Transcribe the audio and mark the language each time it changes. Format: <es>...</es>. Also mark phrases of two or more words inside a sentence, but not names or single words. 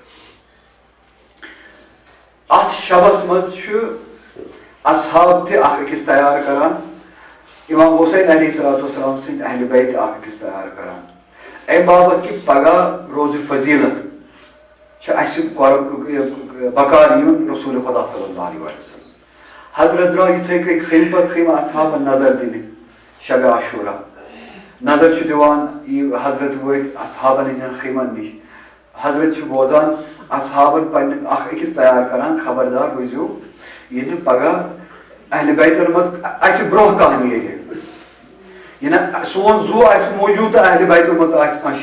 <ks>اتھ شبس منٛز چھُ اصحاب تہِ اکھ أکِس تیار کران امام حسین علیہ الصلوۃ والسلام سٕنٛدۍ اہلِ بیت اکھ أکِس تیار کران امہِ باپتھ کہِ پگاہ روزِ فضیٖلت چھُ اَسہِ بکار یُن رسول خدا صلی اللہ علیہ وسلم حضرت درٛاو یِتھٕے کٔنۍ خیمہٕ پتہٕ خیمہٕ اصحابن نظر دِنہِ شبِ عاشوٗرا نظر چھُ دِوان یہِ حضرت وٲتۍ اصحابن ہٕنٛدٮ۪ن خیمن نِش حضرت چھُ بوزان اصحابن پننہِ اکھ أکِس تیار کران خبردار روٗزِو ییٚلہِ پگاہ اہلِ بیتن منٛز اَسہِ برونٛہہ کانٛہہ نیرِ یہِ سون زُو آسہِ موٗجوٗد تہٕ اہلِ بیتو منٛز آسہِ کانٛہہ</ks>